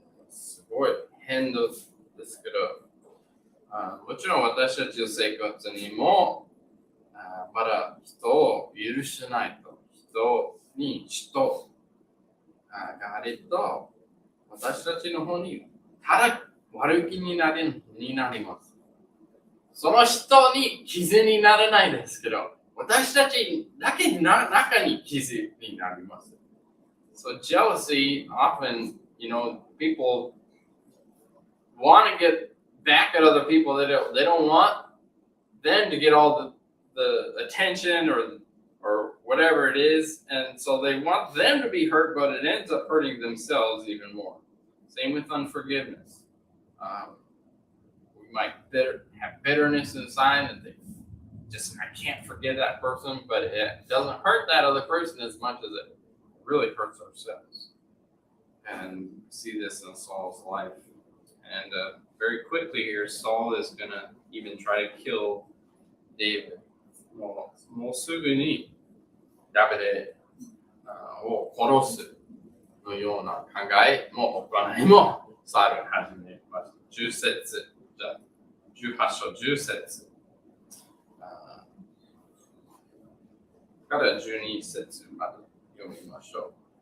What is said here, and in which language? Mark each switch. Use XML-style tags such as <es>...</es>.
<ja>すごい変ですけど、もちろん私たちの生活にもまだ人を許しないと、人があると、私たちの方にただ悪気になります。その人に傷にならないですけど、私たちだけ中に傷になります。</ja> <en>So jealousy, often, people want to get back at other people. They don't want them to get all the attention or whatever it is, and so they want them to be hurt, but it ends up hurting themselves even more. Same with unforgiveness. We might have bitterness inside and I can't forgive that person, but it doesn't hurt that other person as much as it really hurts ourselves. And we see this in Saul's life. And very quickly here, Saul is going to even try to kill David.</en> <ja>もうすぐにダビデを殺すのような考えも行いもサウル始めます。 10節、18章10節から12節まで読みましょう。</ja>